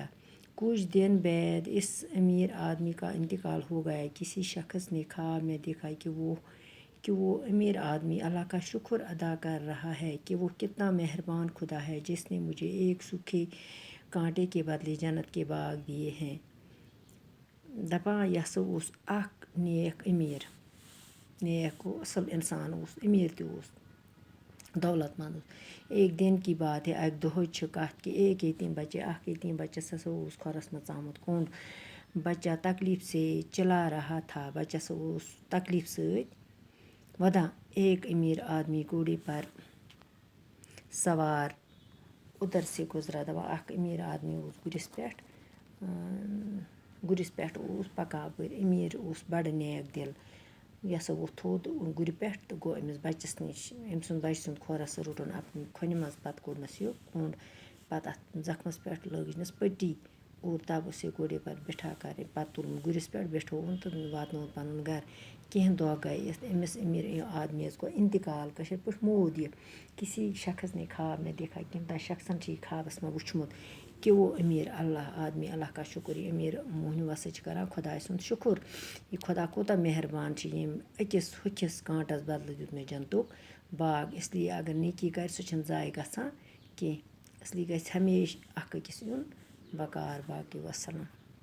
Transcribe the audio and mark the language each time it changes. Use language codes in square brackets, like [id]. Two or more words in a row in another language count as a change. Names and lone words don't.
[ur] کچھ دن بعد اس امیر آدمی کا انتقال ہو گیا. کسی شخص نے خواب میں دیکھا کہ وہ امیر آدمی اللہ کا شکر ادا کر رہا ہے کہ وہ کتنا مہربان خدا ہے جس نے مجھے ایک سوکھے کانٹے کے بدلے جنت کے باغ دیے ہیں. [ks] دپان یہ ہسا اوس اکھ نیک امیر. نیک گوٚو اصل انسان اوس، امیر تہِ اوس، دولت مند اوس. [ur] ایک دن کی بات ہے. [ks] اکہِ دۄہٕچ چھِ کتھ کہ اکھ یتیم بچس ہسا اوس کھۄرس منٛز ژامُت کوٚنٛڈ. [ur] بچہ تکلیف سے چلا رہا تھا. [ks] بچس اوس تکلیف سۭتۍ ودان. [ur] ایک امیر آدمی گھوڑے پر سوار ادھر سے گزرا. [ks] دپان اکھ امیر آدمی اوس گُرِس پٮ۪ٹھ اوس پکان اپٲرۍ. امیر اوس بڑٕ نیک دل. یہِ ہسا ووٚتھ تھوٚد گُرِ پٮ۪ٹھ تہٕ گوٚو أمِس بچس نِش. أمۍ سُنٛد بچہٕ سُنٛد کھۄرس روٚٹُن کھۄنہِ منٛز. پتہٕ کوٚڑنس یہِ کوٚنٛڈ. پتہٕ اتھ زخمس پٮ۪ٹھ لٲجنس پٹی [ur] اور تب اسے گھوڑے پر بٹھا کر [ks] پتہٕ تُلُن گُرِس پٮ۪ٹھ بیٹھووُن تہٕ واتنووُن پنُن گرٕ. کینٛہہ دۄہ گٔے. أمِس امیر آدمیَس گوٚو انتقال. کٲشِر پٲٹھۍ موٗد یہِ. [ur] کسی شخص نے خواب میں دیکھا. [ks] کٔمۍ شخصن چھُ یہِ خوابس منٛز وٕچھمُت [ur] کہ وہ امیر آدمی اللہ کا شکر. [ks] یہِ امیر موہنیوٗ ہسا چھِ کران خۄداے سُنٛد شکر. یہِ خۄدا کوٗتاہ مہربان چھِ ییٚمۍ أکِس ہوٚکھِس کانٛٹس بدلہٕ دیُت مےٚ جنتُک باغ. [ur] اس لیے [ks] اگر نیکی کرِ سُہ چھِنہٕ ضایع گژھان کینٛہہ. [ur] اس لیے [ks] گژھِ ہمیشہٕ اکھ أکِس یُن بکار. باقٕے وسلام.